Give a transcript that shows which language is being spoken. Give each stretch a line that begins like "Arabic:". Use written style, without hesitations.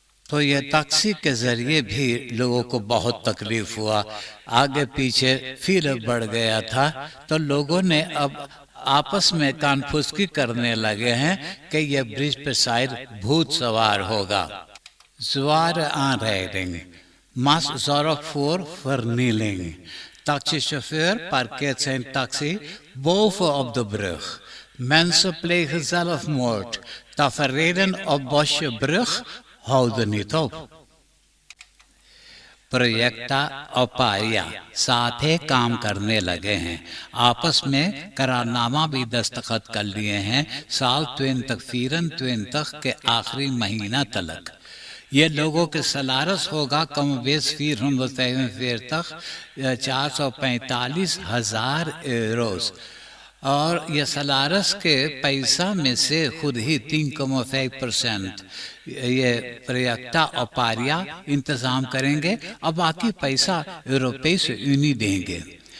Caribbean Hindustani: तो यह टैक्सी के जरिए भी लोगों को बहुत तकलीफ हुआ, आगे पीछे फिर बढ़ गया था। तो लोगों ने अब आपस में कानफुसकी करने लगे हैं कि यह ब्रिज पे शायद भूत सवार होगा।
Dutch: Zware aanrijding, zorg vernieling. Taxichauffeur parkeert zijn taxi boven op de brug. Mensen plegen zelfmoord. Taferelen op Bosjebrug houden niet op.
Caribbean Hindustani: प्रोजेक्टा और पारिया साथ ही काम करने लगे हैं, आपस में करारनामा भी दस्तखत कर लिए हैं साल 2024 के आखिरी महीना तक। ये लोगों के सलारस होगा कम बेस 445,000 यूरोस और ये सलारस के पैसा में से खुद ही 3.5% ये प्रोजेक्टा और पारिया इंतजाम करेंगे और बाकी पैसा यूरोपीय यूनियन देंगे।